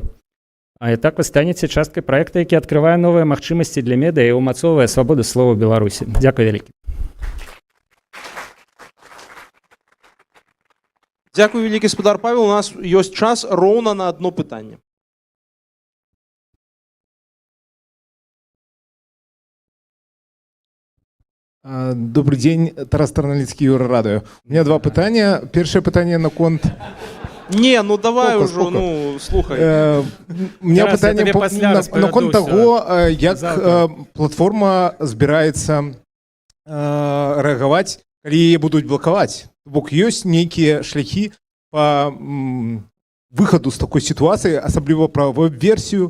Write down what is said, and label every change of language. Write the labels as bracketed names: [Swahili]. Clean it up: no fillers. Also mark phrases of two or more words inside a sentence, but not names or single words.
[Belarusian] А і так вы станеце часткай праекта, які адкрывае новыя магчымасці для медыа і ўмацоўвае свабоду слова ў Беларусі. Дзякуй вялікі. Дякую, вялікі спадар Павел. У нас ёсць час роўна на одно пытанне. [Russian] Добрый день, Тарас Тарналицкий, Юррадио. У меня два пытания. Первое пытание на конт... Не, ну давай уже, ну, слухай. У меня [Belarusian] пытание на конт того, як платформа збираецца рэагаваць, калі будуць блакаваць. Бок ёсць нейкія шляхі по выхаду з такой сітуацыі, асабліва пра веб-версію,